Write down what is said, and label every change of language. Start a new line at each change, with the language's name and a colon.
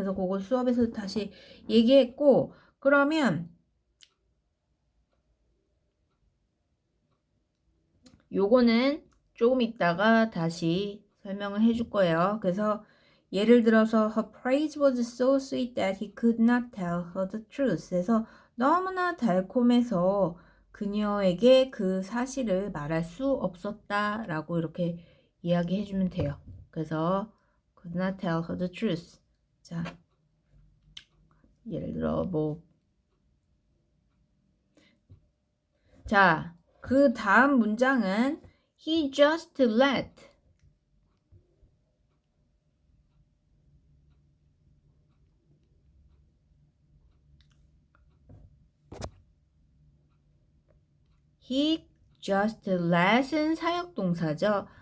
Korean: 그래서 그거 수업에서 다시 얘기했고 그러면 요거는 조금 있다가 다시 설명을 해줄 거예요. 그래서 예를 들어서
English: her praise was so sweet that he could not tell her the truth.
Korean: 그래서 너무나 달콤해서 그녀에게 그 사실을 말할 수 없었다라고 이렇게 이야기해 주면 돼요. 그래서
English: could not tell her the truth.
Korean: 자, 예를 들어 자, 그 다음 문장은
English: he just let he just let
Korean: 은 사역동사죠.